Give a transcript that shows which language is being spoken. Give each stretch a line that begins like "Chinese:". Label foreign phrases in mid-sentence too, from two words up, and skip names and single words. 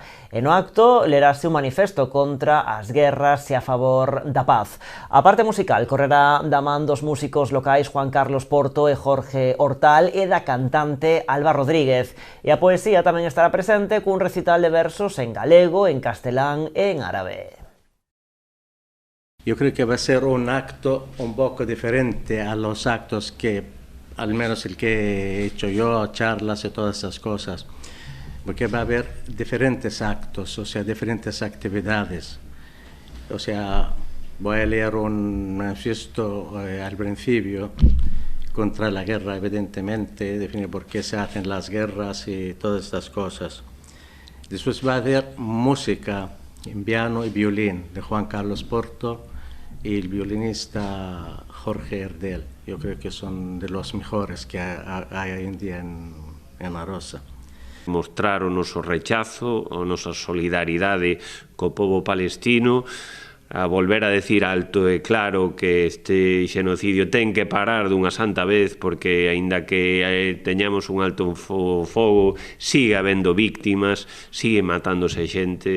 Galician: E no acto lerase un manifesto contra as guerras e a favor da paz. A parte musical correrá da man dos músicos locais Juan Carlos Porto e Jorge Hortal e da cantante Alba Rodríguez. E a poesía tamén estará presente cun recital de versos en galego, en castelán e en árabe.
Spanish: Yo creo que va a ser un acto un poco diferente a los actos que al menos el que he hecho yo, charlas y todas esas cosas, porque va a haber diferentes actos, o sea, diferentes actividades. O sea, voy a leer un manifiesto al principio contra la guerra, evidentemente, definir por qué se hacen las guerras y todas estas cosas. Después va a haber música en piano y violín de Juan Carlos Porto y el violinista Jorge Herdel. Yo creo que son de los mejores que hay hoy en día en Arosa.
Galician: Mostrar o noso rechazo, a nosa solidaridade co pobo palestino, a volver a decir alto e claro que este xenocidio ten que parar dunha santa vez, porque aínda que teñamos un alto fogo, sigue habendo víctimas, sigue matándose xente.